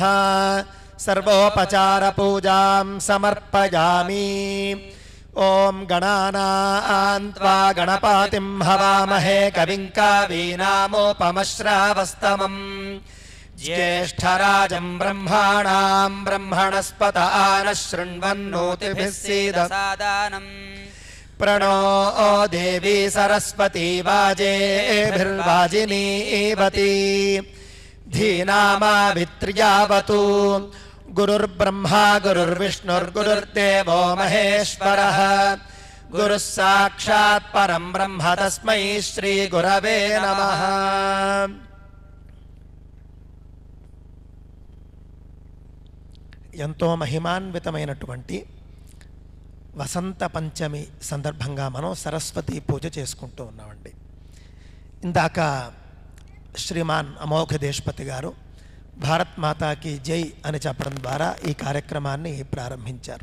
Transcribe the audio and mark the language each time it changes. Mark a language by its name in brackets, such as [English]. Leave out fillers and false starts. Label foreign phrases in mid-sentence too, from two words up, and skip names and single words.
[Sanskrit] సర్వోపచార పూజాం సమర్పయామి. ఓం గణానాన్ త్వా గణపతిం హవామహే కవిం కవీనామోపమశ్రావస్తమం జ్యేష్ఠరాజం బ్రహ్మాణాం బ్రహ్మణస్పత ఆనః శృణ్వన్నోతిభిः सीदसादनम् प्रणो देवी सरस्वती वाजेभिर्वाजिनीवती धीनामावित्र्यावतु. गुरुर्ब्रह्मा गुरुर्विष्णुर्गुरुर्देवो महेश्वरः गुरुः साक्षात् परं ब्रह्म तस्मै श्री गुरवे नमः. [Telugu] ఎంతో మహిమాన్వితమైనటువంటి వసంత పంచమి సందర్భంగా మనం సరస్వతి పూజ చేసుకుంటూ ఉన్నామండి. ఇందాక శ్రీమాన్ అమోఘ దేశపతి గారు [Hindi] भारत माता की जय [Telugu] అని చెప్పడం ద్వారా ఈ కార్యక్రమాన్ని ప్రారంభించారు.